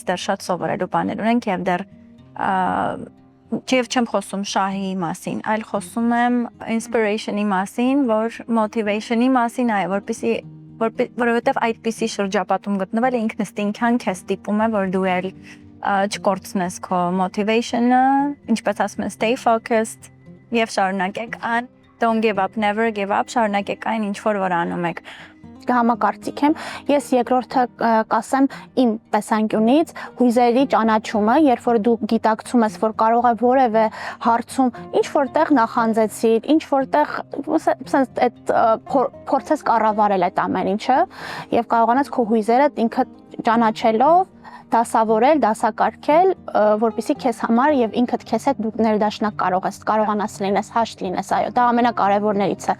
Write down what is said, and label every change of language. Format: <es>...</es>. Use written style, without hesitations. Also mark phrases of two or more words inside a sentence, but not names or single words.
<hy>դեռ շատ սովորելու բաներ ունենք եւ դեռ Եվ չեմ խոսում շահի մասին, այլ խոսում եմ inspiration-ի մասին, որ motivation-ի մասին այ, որովհետև այդպիսի շրջապատում գտնվելը ինքնըստինքյան քեզ ստիպում է, որ դու էլ չկորցնես քո motivation-ը, ինչպես ասում են,</hy> <en>stay focused</en> <hy>եւ շարունակեք այն,</hy> <en>don't give up, never give up,</en> <hy>շարունակեք այն, ինչ որ անում եք։ Համակարծիք եմ, ես երկրորդը կասեմ իմ տեսանկյունից հույզերի ճանաչումը, երբ որ դու գիտակցում ես, որ կարող է որևէ հարցում ինչ որտեղ նախանձեցիր, ինչ որտեղ sense այդ փորձես կառավարել այդ ամեն ինչը եւ կարողանաս քո հույզերը ինքդ ճանաչելով դասավորել, դասակարգել, որպեսզի քեզ համար եւ ինքդ քեզ հետ դու ներդաշնակ կարողանաս լինես, հաշտ լինես, այո, դա ամենակարևորներից է։</hy>